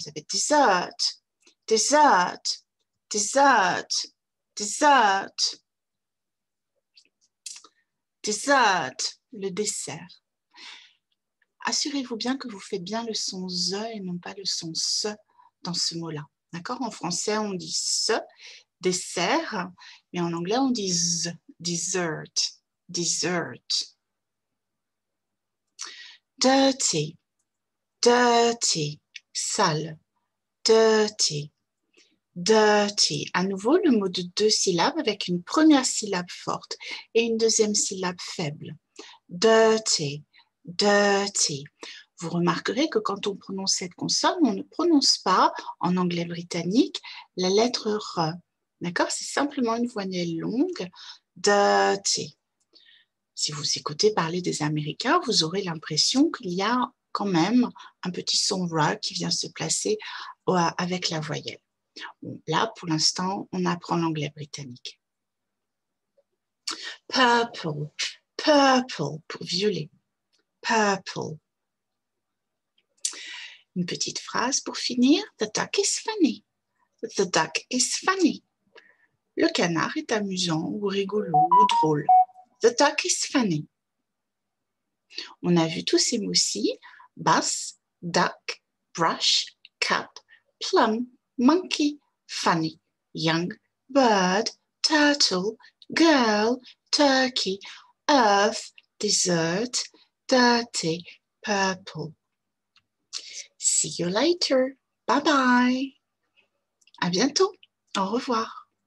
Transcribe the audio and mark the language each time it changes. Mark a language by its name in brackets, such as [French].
[French] Ça fait dessert, dessert, dessert, dessert, dessert, le dessert. assurez-vous bien que vous faites bien le son Z et non pas le son S dans ce mot-là. D'accord? En français, on dit S, dessert, mais en anglais, on dit Z, dessert, dessert. [English] Dirty, dirty, sale, dirty, dirty. [French] À nouveau, le mot de 2 syllabes avec une première syllabe forte et une deuxième syllabe faible. [English] Dirty, dirty. [French] Vous remarquerez que quand on prononce cette consonne, on ne prononce pas, en anglais britannique, la lettre R. D'accord? C'est simplement une voyelle longue. Dirty. Si vous écoutez parler des Américains, vous aurez l'impression qu'il y a quand même un petit son R qui vient se placer avec la voyelle. Bon, là, pour l'instant, on apprend l'anglais britannique. [English] Purple, purple [French] pour violet. [English] Purple. [French] Une petite phrase pour finir. [English] The duck is funny. The duck is funny. [French] Le canard est amusant ou rigolo ou drôle. [English] The duck is funny. [French] On a vu tous ces mots-ci. [English] Bus, duck, brush, cap, plum, monkey, funny, young, bird, turtle, girl, turkey, earth, dessert, dirty, purple. See you later. Bye bye. [French] À bientôt. Au revoir.